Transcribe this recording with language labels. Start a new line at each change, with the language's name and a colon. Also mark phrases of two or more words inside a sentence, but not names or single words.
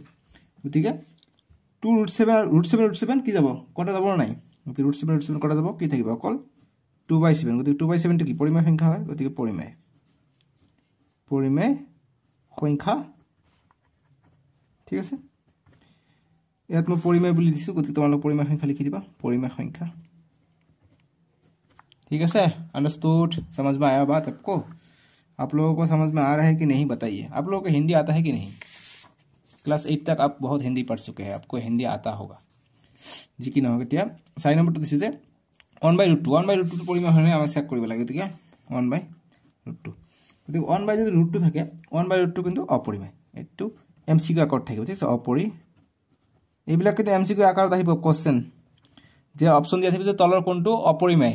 Assamese: গতিকে 2√7 কি যাব, কটা যাব নাই। গতিকে √7 কটা যাব, কি থাকিব, অকল 2/7। গতিকে 2/7টো কি পৰিমেয় সংখ্যা হয়। গতিকে পৰিমেয় সংখ্যা। ঠিক আছে, ইয়াত
Hindi: मैं परिमेय
Assamese: বুলি দিছো। গতিকে তোমালোক परिमेय সংখ্যা লিখি দিবা, परिमेय সংখ্যা।
Hindi: ठीक है, अंडरस्टूड, समझ में आया बात आपको? आप लोगों को समझ में आ रहा है कि नहीं बताइए। आप लोगों को हिंदी आता है कि नहीं? क्लास 8 तक आप बहुत हिंदी पढ़ चुके हैं, आपको हिंदी आता होगा जी कि নহয়।
Assamese: এতিয়া 4 নম্বৰটো দিছে যে 1/√2। 1/√2 পৰিমেয় হলে আমাক চেক কৰিব লাগে। গতিকে 1/√2। গতিকে 1 যদি √2 থাকে, 1/√2 কিন্তু অপৰিমেয়। এইটো এমসিকিউ আকাৰত থাকিব। ঠিক আছে, অপৰিমেয়। এইবিলাক কিন্তু এমসিকিউ আকাৰত আহিব কোশ্চেন, যে অপশন দিয়া থাকিব যে তলৰ কোনটো অপৰিমেয়।